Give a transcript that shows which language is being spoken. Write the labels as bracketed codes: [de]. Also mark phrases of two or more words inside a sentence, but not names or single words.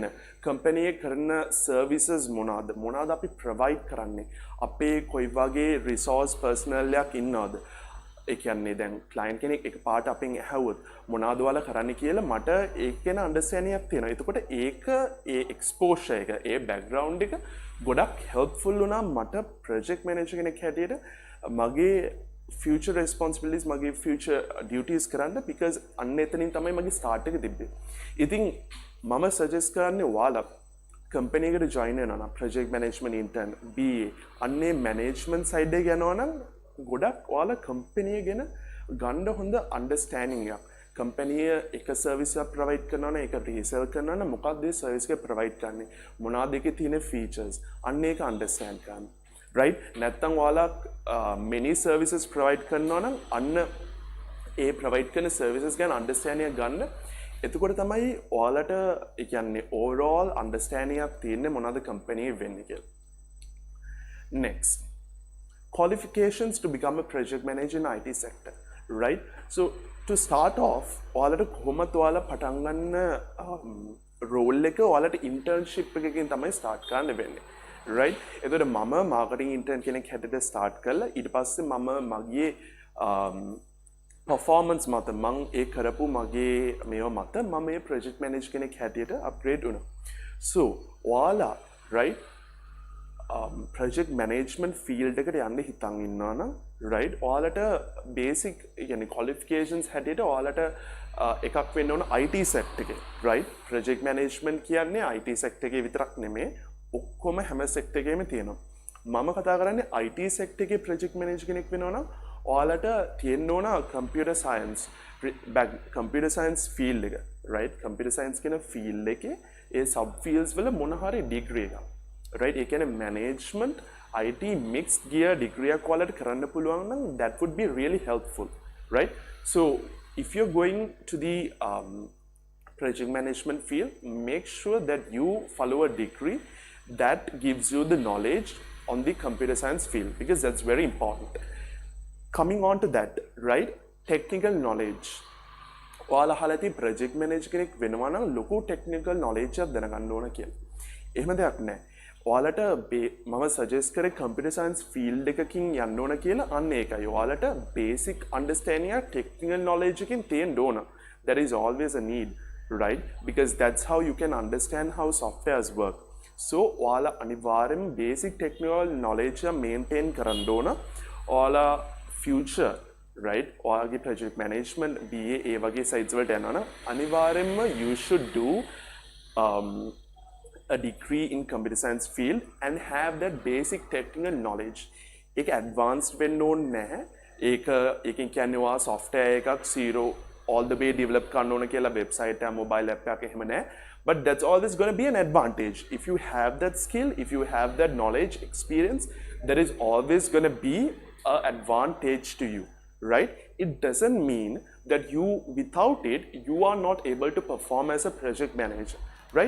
[si] කම්පැනි එක කරන සර්විසස් මොනවාද අපි ප්‍රොවයිඩ් කරන්නේ, අපේ කොයි වගේ [en] resource personnel [si] එකක් ඉන්නවද, ඒ කියන්නේ දැන් ක්ලයන්ට් කෙනෙක් එකපාරට අපෙන් ඇහුවොත් මොනවද ඔයාලා කරන්න කියලා මට ඒක ගැන අන්ඩර්ස්ටෑන්ඩින්ග් එකක් තියෙනවා. එතකොට ඒක ඒ එක්ස්පෝෂර් එක ඒ බෑග්ග්‍රවුන්ඩ් එක ගොඩක් හෙල්ප්ෆුල් වුණා මට [en] project manager [si] කෙනෙක් හැටියට මගේ [en] future responsibilities [si] මගේ [en] future duties [si] කරන්න because අන්න එතනින් තමයි මගේ start එක තිබ්බේ. ඉතින් මම suggest කරන්නේ ඔයාලා company එකට join වෙනවා නම් [en] project management intern BA [si] අන්නේ [en] management side [si] එක යනවා නම් ගොඩක් ඔයාලා company එක ගැන ගන්න හොඳ understanding එකක්. company එක service එකක් provide කරනවා නම් ඒක resell කරනවා නම් මොකක්ද ඒ service එක provide කරන්නේ, මොනවාද ඒකේ තියෙන features අන්න ඒක understand කරන්න. right නැත්තම් ඔයාලා [en] many services [si] provide කරනවා නම් අන්න ඒ provide කරන services ගැන understanding එක ගන්න. එතකොට තමයි ඔයාලට ඒ කියන්නේ [en] overall understanding [si] එකක් තියෙන්නේ මොනවාද company වෙන්නේ කියලා. [en] next, qualifications to become a project manager in IT sector. right so to start off [si] ඔයාලට කොහොමද ඔයාලා පටන් ගන්න role එක ඔයාලට internship එකකින් තමයි start කරන්න වෙන්නේ. right එතකොට මම [en] marketing intern [si] කෙනෙක් හැටියට start කළා. ඊට පස්සේ මම මගේ performance මත මම ඒ කරපු මගේ මේවා මත මම මේ [en] project manager [si] කෙනෙක් හැටියට upgrade වුණා. so ඔයාලා right [en] project management field [si] එකට යන්න හිතන් ඉන්නවා නම් right ඔයාලට basic يعني qualifications හැටියට ඔයාලට එකක් වෙන්න ඕන [en] IT sector [si] එකේ. right project management කියන්නේ [en] IT sector [si] එකේ විතරක් නෙමෙයි ඔක්කොම හැම sector එකේම තියෙනවා. මම කතා කරන්නේ [en] IT sector [si] එකේ [en] project manager [si] කෙනෙක් වෙනවා නම් ඔයාලට තියෙන්න ඕන [en] computer science field [si] එක. right [en] computer science [si] කියන field එකේ ඒ [en] sub fields [si] වල මොන හරි degree එකක්. [en] right [si] ඒ කියන්නේ [en] management IT mixed gear degree [si] එකක් ඔයාලට කරන්න පුළුවන් නම් [en] that would be really helpful. right so if you're going to the project management field, make sure that you follow a degree that gives you the knowledge on the computer science field because that's very important. Coming on to that, right, technical knowledge. [si] ඔයාලා අහලා ඇති [en] project manager [si] කෙනෙක් වෙනවා නම් ලොකු [en] technical knowledge [si] එකක් දැනගන්න ඕන කියලා. එහෙම දෙයක් නැහැ. ඔයාලට මම suggest කරේ [en] computer science field [si] එකකින් යන්න ඕන කියලා අන්න ඒකයි. ඔයාලට [en] basic understanding [si] එක [en] technical knowledge [si] එකකින් තියෙන්න ඕන. [en] That is always a need, right? Because that's how you can understand how softwares work. [si] So ඔයාලා අනිවාර්යෙන් [en] basic technical knowledge [si] එක maintain කරන්න ඕන. ඔයාලා [en] future right [si] ඔයාගේ [en] project management BA [si] ඒ වගේ sites වලට යනවා නම් අනිවාර්යෙන්ම [en] you should do a degree in computer science field and have that basic technical knowledge. [si] ඒක advanced වෙන්න ඕනේ නැහැ. ඒකෙන් කියන්නේ ඔයා software එකක් [en] zero all the way [si] develop කරන්න ඕන කියලා website එක [en] mobile app [si] එකක් එහෙම නැහැ. [en] But that's always going to be an advantage. If you have that skill, if you have that knowledge, experience, that is always going to be an advantage to you, right? It doesn't mean that without it, you are not able to perform as a project manager, right?